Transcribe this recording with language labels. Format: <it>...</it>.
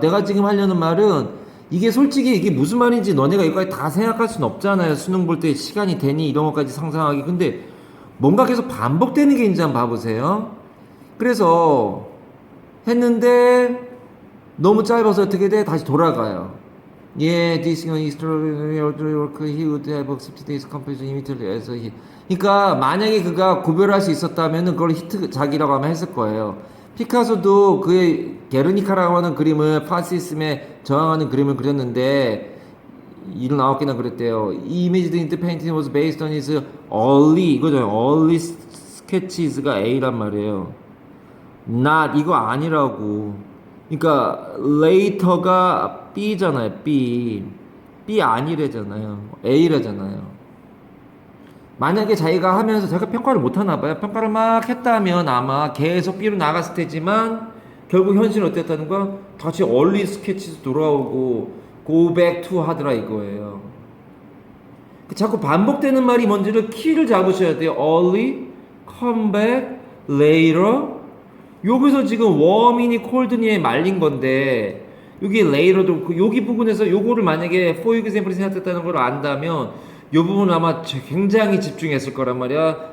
<ko>내가 지금 하려는 말은 이게 솔직히 이게 무슨 말인지 너네가 이거까지 다 생각할 수는 없잖아요. 수능 볼 때 시간이 되니 이런 것까지 상상하기. 근데 뭔가 계속 반복되는 게 있는지 한번 봐보세요. 그래서 했는데 너무 짧아서 어떻게 돼? 다시 돌아가요.</ko> <en>예, this is extraordinary work. He would have accepted this composition immediately as he.</en> <ko>그러니까 만약에 그가 구별할 수 있었다면은 그걸 히트 작이라고 아마 했을 거예요. 피카소도 그의 게르니카라고 하는 그림을 파시즘에 저항하는 그림을 그렸는데 79개나 그랬대요.</ko> <en>이 image in the painting was based on his early</en> <ko>이거죠. early sketches가 A란 말이에요. not 이거 아니라고. 그러니까 later가 B잖아요. B 아니래잖아요. A래잖아요. 만약에 자기가 하면서 자기가 평가를 못하나 봐요. 평가를 막 했다면 아마 계속 B로 나갔을 테지만 결국 현실은 어땠다는 거야? 다시 early sketches 돌아오고 go back to 하더라 이거예요. 자꾸 반복되는 말이 뭔지를 키를 잡으셔야 돼요.</ko> <en>early, come back, later.</en> <ko>여기서 지금 warm이니 cold니에 말린 건데 여기 later도 여기 부분에서 요거를 만약에</ko> <en>for example</en> <ko>이 생각했다는 걸 안다면 이 부분은 아마 굉장히 집중했을 거란 말이야.</ko>